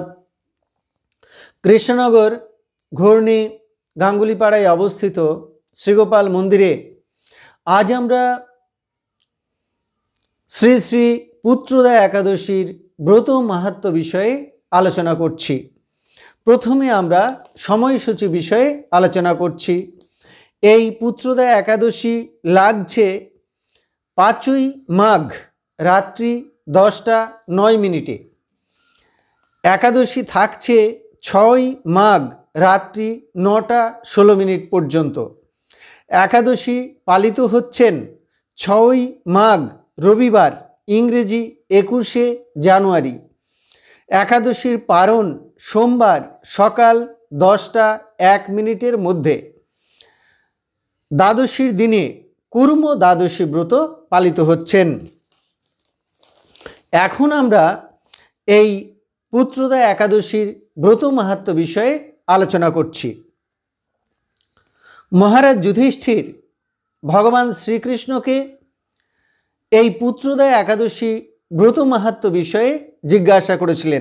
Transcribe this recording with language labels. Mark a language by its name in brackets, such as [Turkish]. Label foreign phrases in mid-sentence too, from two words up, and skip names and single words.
[Bangla] কৃষ্ণনগর ঘূর্ণী গাঙ্গুলীপাড়ায় অবস্থিত শ্রীগোপাল মন্দিরে আজ আমরা শ্রী শ্রী পুত্রোদয় একাদশীর ব্রত মহত্ত্ব বিষয়ে আলোচনা করছি। প্রথমে আমরা সময়সূচী বিষয়ে আলোচনা করছি। এই পুত্রোদয় एकादशी लागছে 5ই মাঘ রাত্রি 10:09 एकादशी থাকছে 6ই মাঘ রাত্রি 9:16 পর্যন্ত। एकादशी পালিত হচ্ছেন 6ই মাঘ রবিবার ইংরেজি 21শে জানুয়ারি। একাদশীর পারণ সোমবার সকাল 10:01 মধ্য। দ্বাদশীর দিনে কূর্ম দ্বাদশী ব্রত পালিত হচ্ছেন। এখন আমরা এই পুত্রোদয় একাদশীর ব্রত মহত্ত্ব বিষয়ে আলোচনা করছি। মহারাজ যুধিষ্ঠির ভগবান শ্রীকৃষ্ণ কে এই পুত্রোদয় একাদশী ব্রত মাহাত্ম্য বিষয়ে জিজ্ঞাসা করেছিলেন।